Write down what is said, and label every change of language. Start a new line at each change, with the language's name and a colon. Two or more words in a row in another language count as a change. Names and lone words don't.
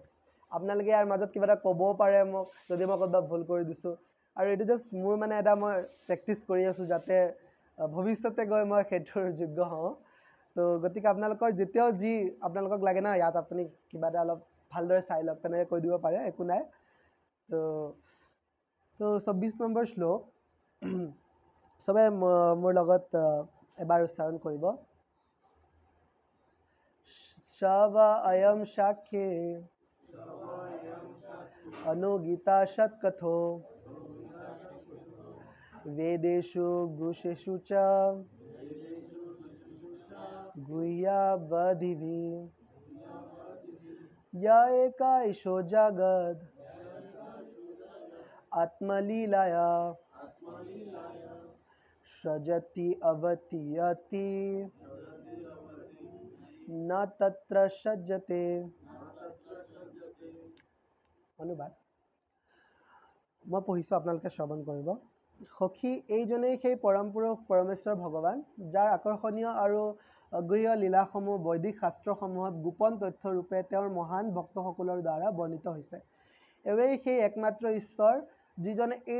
Assamese: আপোনালোকে ইয়াৰ মাজত কিবা এটা ক'বও পাৰে মোক যদি মই ক'ৰবাত ভুল কৰি দিছোঁ আৰু এইটো জাষ্ট মোৰ মানে এটা মই প্ৰেক্টিচ কৰি আছোঁ যাতে ভৱিষ্যতে গৈ মই সেইটোৰ যোগ্য হওঁ তো গতিকে আপোনালোকৰ যেতিয়াও যি আপোনালোকক লাগে না ইয়াত আপুনি কিবা এটা অলপ ভালদৰে চাই লওক তেনেকৈ কৈ দিব পাৰে একো নাই তো 24 নম্বৰ শ্লোক সবে মোৰ লগত এবাৰ উচ্চাৰণ কৰিব
Sanskrit: শৱ অয়ম সাক্ষী অনুগীতা সৎকথো वेदेषु गुषेषु च गुह्यावधिभिः य एकाईशो जगद् आत्मलीलाया सृजति अवतीयति न तत्र सज्जते
Assamese: অনুবাদ মই পঢ়িছোঁ আপোনালোকে শ্ৰৱণ কৰিব সখী এইজনেই সেই পৰম পুৰুষ পৰমেশ্বৰ ভগৱান যাৰ আকৰ্ষণীয় আৰু অগুহ্য লীলাসমূহ বৈদিক শাস্ত্ৰসমূহত গোপন তথ্যৰূপে তেওঁৰ মহান ভক্তসকলৰ দ্বাৰা বৰ্ণিত হৈছে এৱেই সেই একমাত্ৰ ঈশ্বৰ যিজনে এই